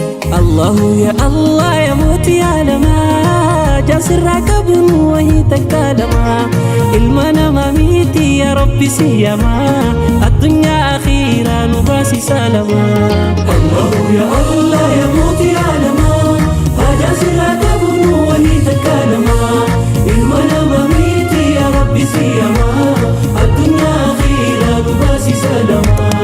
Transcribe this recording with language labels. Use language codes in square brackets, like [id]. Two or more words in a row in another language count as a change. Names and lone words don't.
[ar] الله يا الله [om] ya mootii aalamaa, jaarsirraa qabuun wayii takka lama. Ilma namaa miti [ar] يا ربي [om] si yama, addunyaa akhiraa nu baasi salama. [ar] الله يا الله [om] ya mootii aalamaa, jaarsirraa qabuun wayii takka lama. Ilma namaa miti [ar] يا ربي [om] si yama, addunyaa akhiraa nu baasi salama.